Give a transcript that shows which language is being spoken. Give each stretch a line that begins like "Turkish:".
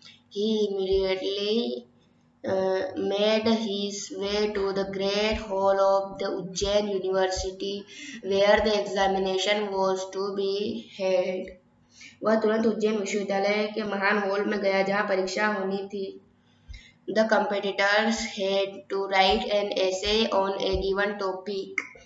English: He immediately made his way to the great hall of the Ujjain University where the examination was to be held.
Hindi: वह तुरंत उज्जैन विश्वविद्यालय के महान hall में गया जहाँ परीक्षा होनी थी.
English: The competitors had to write an essay on a given topic.